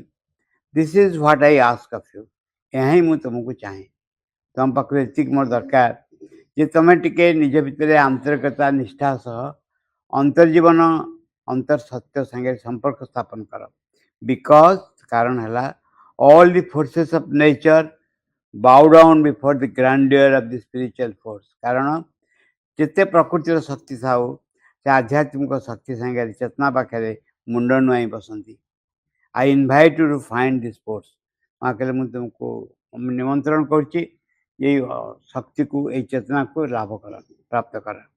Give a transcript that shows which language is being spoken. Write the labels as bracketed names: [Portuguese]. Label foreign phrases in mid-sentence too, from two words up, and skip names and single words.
[English] This is what I ask of you, [Odia] ଏହା ହିଁ ମୁଁ ତୁମକୁ ଚାହେଁ। ତୁମ ପାଖରୁ ଏତିକି ମୋର ଦରକାର ଯେ ତୁମେ ଟିକେ ନିଜ ଭିତରେ ଆନ୍ତରିକତା ନିଷ୍ଠା ସହ ଅନ୍ତର୍ଜୀବନ, ଅନ୍ତର ସତ୍ୟ ସାଙ୍ଗେ ସମ୍ପର୍କ ସ୍ଥାପନ କର। [English] ବିକଜ୍, [Odia] କାରଣ ହେଲା [English] all the forces of nature bow down before the grandeur of the spiritual force. [Odia] କାରଣ ଯେତେ ପ୍ରକୃତିର ଶକ୍ତି ଥାଉ ସେ ଆଧ୍ୟାତ୍ମିକ ଶକ୍ତି ସାଙ୍ଗରେ ଚେତନା ପାଖରେ ମୁଣ୍ଡ ନୁଆଇଁ ବସନ୍ତି। [English] I invite you to find this force, [Odia] ମା କହିଲେ ମୁଁ ତୁମକୁ ନିମନ୍ତ୍ରଣ କରୁଛି ଏଇ ଶକ୍ତିକୁ, ଏଇ ଚେତନାକୁ ଲାଭ କର, ପ୍ରାପ୍ତ କର।